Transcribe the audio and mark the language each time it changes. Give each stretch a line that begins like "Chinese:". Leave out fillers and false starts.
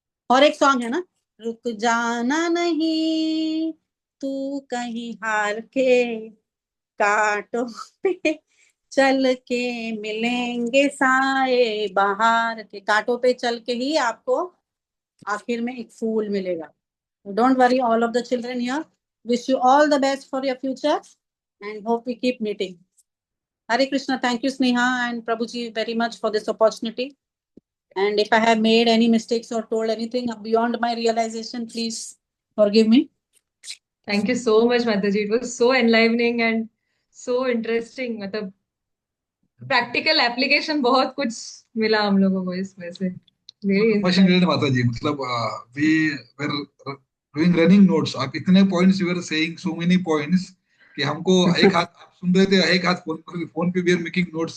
Hindi: और एक सॉन्ग है ना, रुक जाना नहीं तू कहीं हार के, कांटों पे चल के मिलेंगे साए बाहर के, कांटों पे चल के ही आपको आखिर में एक फूल मिलेगा.
English: Don't worry, all of the children here. Wish you all the best for your future and hope we keep meeting. Hare Krishna. Thank you, Sneha and Prabhuji, very much for this opportunity. And if I have made any mistakes or told anything beyond my realization, please forgive me. Thank you so much, Mataji. It was so enlivening and so interesting.
Hindi: मतलब practical application बहुत कुछ मिला हम लोगों को इसमें से.
English: Really question inspiring. Related माता जी, मतलब we were doing running notes.
Hindi: आप इतने points you were saying, so many points कि हमको एक हाथ आप सुन रहे थे, एक हाथ फोन पे वी आर मेकिंग नोट्स.